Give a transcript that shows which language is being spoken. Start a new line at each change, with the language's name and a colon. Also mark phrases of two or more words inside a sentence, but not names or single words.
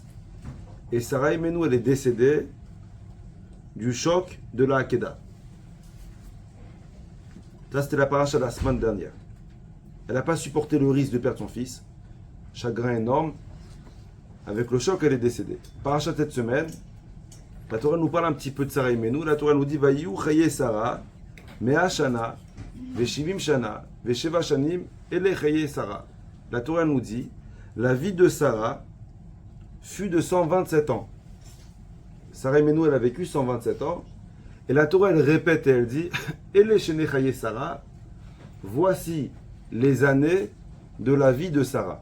French: Et Sarah Imenu, elle est décédée du choc de la Akedah. Ça, c'était la paracha de la semaine dernière. Elle n'a pas supporté le risque de perdre son fils. Chagrin énorme. Avec le choc, elle est décédée. Paracha cette semaine, la Torah nous parle un petit peu de Sarah Imenu. La Torah nous dit
Hebrew: ויהיו חיי שרה מאה שנה ושבעים שנה ושבע שנים אלה חיי שרה.
French: La Torah nous dit la vie de Sarah fut de 127 ans. Sarah Imenu, elle a vécu 127 ans. Et la Torah, elle répète et elle dit
Hebrew: אלה שני חיי שרה,
French: voici les années de la vie de Sarah.